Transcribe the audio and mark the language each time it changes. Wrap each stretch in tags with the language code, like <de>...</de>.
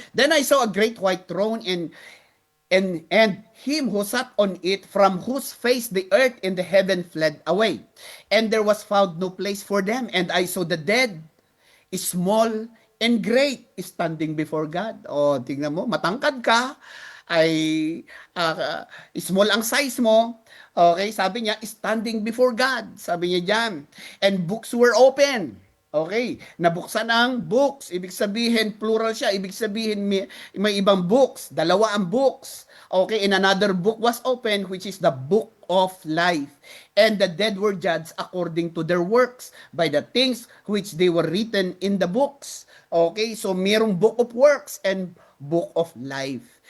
<en>Then I saw a great white throne and him who sat on it, from whose face the earth and the heaven fled away. And there was found no place for them. And I saw the dead, small and great, standing before God.</en> <tl>O, tingnan mo, matangkad ka, ay small ang size mo. Okay, sabi niya,</tl> <en>standing before God.</en> <tl>Sabi niya diyan.</tl> <en>And books were open.</en> <tl>Okay, nabuksan ang books. Ibig sabihin, plural siya. Ibig sabihin, may ibang books. Dalawa ang books.</tl> <en>Okay, and another book was opened, which is the book of life. And the dead were judged according to their works, by the things which they were written in the books.</en> <tl>Okay, so mayroong book of works and book of life.</tl>